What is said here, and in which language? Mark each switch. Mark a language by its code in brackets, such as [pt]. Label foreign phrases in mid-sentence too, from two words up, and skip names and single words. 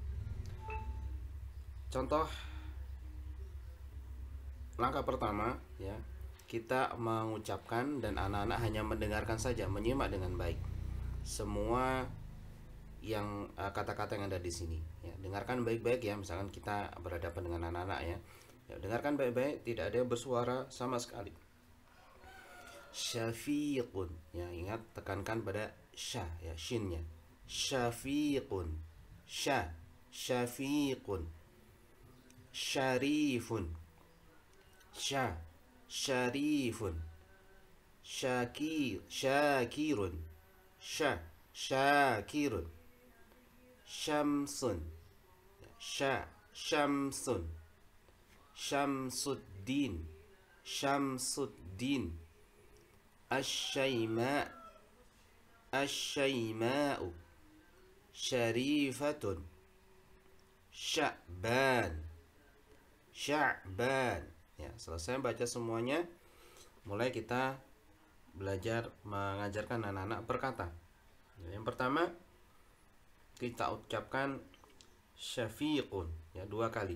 [id] Contoh langkah pertama ya, kita mengucapkan dan anak-anak hanya mendengarkan saja, menyimak dengan baik semua yang kata-kata yang ada di sini ya. Dengarkan baik-baik ya, misalkan kita berhadapan dengan anak-anak ya. Dengarkan baik-baik, tidak ada bersuara sama sekali. Syafiqun ya, ingat tekankan pada sya ya, shinnya. Syafiqun, sya, syafiqun. Syarifun, sya, syarifun. Syakirun, syakirun. Syamsun, syamsun. Syamsuddin, syamsuddin. Asyaima, asyaima'u. Syarifatun, sya'ban, sya'ban. Ya, selesai baca semuanya, mulai kita belajar mengajarkan anak-anak berkata. Yang pertama kita ucapkan syafiqun ya, 2 kali.